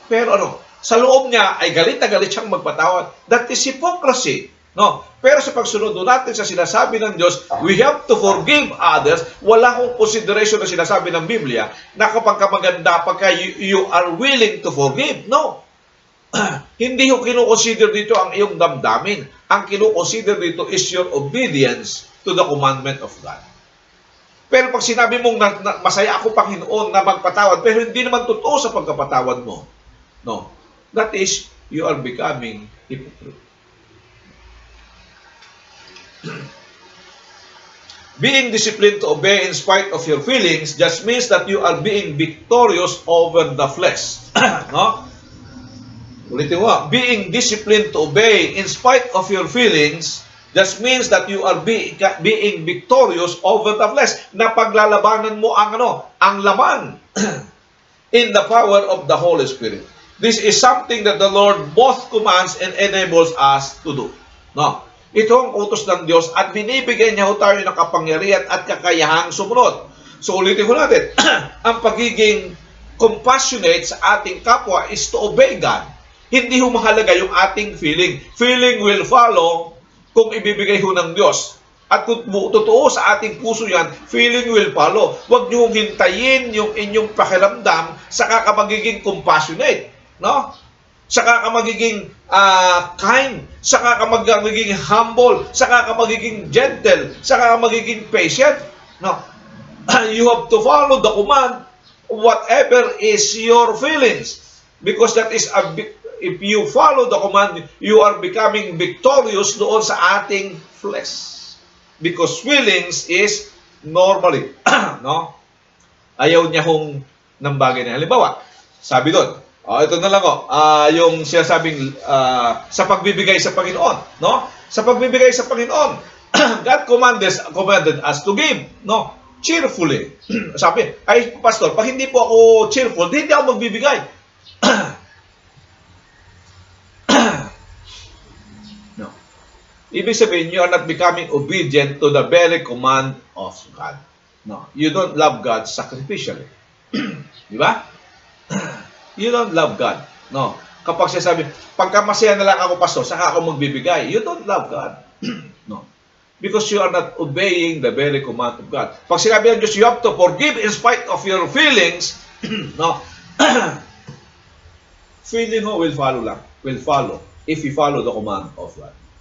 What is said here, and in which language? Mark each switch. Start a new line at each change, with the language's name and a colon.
Filipino: Pero sa loob niya ay galit na galit siyang magpatawad.
English: That is hypocrisy.
Filipino: No? Pero sa pagsunod natin sa sinasabi ng Diyos,
English: we have to forgive others.
Filipino: Wala hong consideration na sinasabi ng Biblia na kapag maganda, pagka
English: you are willing to forgive.
Filipino: No. Hindi ho kinukonsider dito ang iyong damdamin. Ang kinukonsider dito
English: is your obedience to the commandment of God.
Filipino: Pero pag sinabi mong masaya ako, Panginoon, na magpatawad, pero hindi naman totoo sa pagkapatawad mo, no,
English: that is, you are becoming hypocrite. Being disciplined to obey in spite of your feelings just means that you are being victorious over the flesh. No?
Filipino: Ulitin mo,
English: being disciplined to obey in spite of your feelings just means that you are being victorious over the flesh.
Filipino: Na paglalabanan mo ang ang laman
English: in the power of the Holy Spirit. This is something that the Lord both commands and enables us to do. No.
Filipino: Ito ang utos ng Diyos at binibigyan niya tayo ng kapangyarihan at kakayahang sumunod. So ulitin ko natin, ang pagiging compassionate sa ating kapwa
English: is to obey God.
Filipino: Hindi mahalaga yung ating feeling.
English: Feeling will follow
Filipino: kung ibibigay ng Diyos. At kung totoo sa ating puso yan,
English: feeling will follow.
Filipino: Huwag niyong hintayin yung inyong pakiramdam saka ka magiging compassionate. No? Saka ka magiging kind. Saka ka magiging humble. Saka ka magiging gentle. Saka ka magiging patient. No?
English: You have to follow the command whatever is your feelings. Because that is if you follow the command, you are becoming victorious
Filipino: doon sa ating
English: flesh. Because feelings is normally, no?
Filipino: Ayaw niya hong ng bagay na. Halimbawa, sabi doon, ito na lang yung sinasabing sa pagbibigay sa Panginoon, no? Sa pagbibigay sa Panginoon,
English: God commanded us to give, no? Cheerfully.
Filipino: Sabi, ay pastor, pag hindi po ako cheerful, hindi ako magbibigay. No. Ibig sabihin,
English: you are not becoming obedient to the very command of God. No. You don't love God sacrificially.
Filipino: Di ba?
English: You don't love God. No.
Filipino: Kapag siya sabi, pagka masaya na lang ako, pastor, saka ako magbibigay.
English: You don't love God. No. Because you are not obeying the very command of God. Pag sinabi ng Diyos, you have to forgive in spite of your feelings. No. Feeling mo will follow lang. Will follow if you follow the command of God.